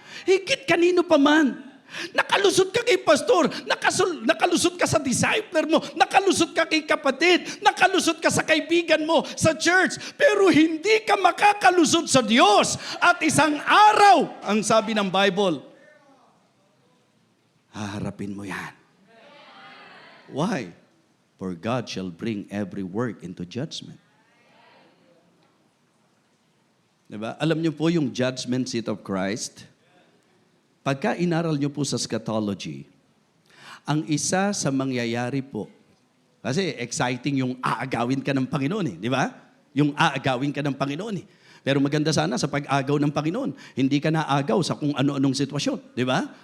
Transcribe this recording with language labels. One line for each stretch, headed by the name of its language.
Filipino: Higit kanino pa man. Nakalusot ka kay pastor, nakalusot ka sa discipler mo, nakalusot ka kay kapatid, nakalusot ka sa kaibigan mo sa church, pero hindi ka makakalusot sa Diyos. At isang araw, ang sabi ng Bible, haharapin mo yan.
English: Why? For God shall bring every work into judgment.
Filipino: Diba? Alam niyo po yung judgment seat of Christ. Pagka inaral niyo po sa eschatology, ang isa sa mangyayari po, kasi exciting yung aagawin ka ng Panginoon di ba? Yung aagawin ka ng Panginoon Pero maganda sana sa pag-agaw ng Panginoon, hindi ka naagaw sa kung ano-anong sitwasyon, di ba?